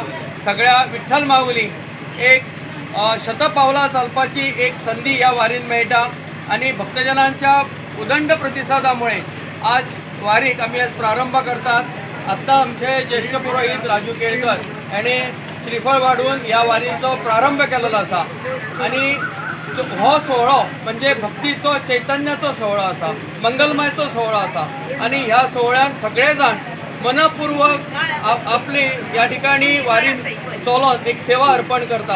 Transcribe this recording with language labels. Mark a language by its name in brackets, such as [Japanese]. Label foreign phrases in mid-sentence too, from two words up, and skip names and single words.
[Konkani] सगळ्या विठ्ठल माऊलींक एक शतपावलां चालपाची एक संधी या वारीन मेळटा आणि भक्तजनांच्या उदंड प्रतिसादामुळे आज वारीक आम्ही आज प्रारंभ करतात. आत्ता आमचे ज्येष्ठ पुरोहित राजू केळकर यांनी श्रीफळ वाढवून या वारीचो प्रारंभ केलेलो आसा आणि हो सोहळो म्हणजे भक्तीचो चैतन्याचो सोहळो आसा, मंगलमयचो सोहळो आसा आणि ह्या सोहळ्यान सगळे जाण मनपूर्वक आपली या ठिकाणी वारीन चलोन एक सेवा अर्पण करतात.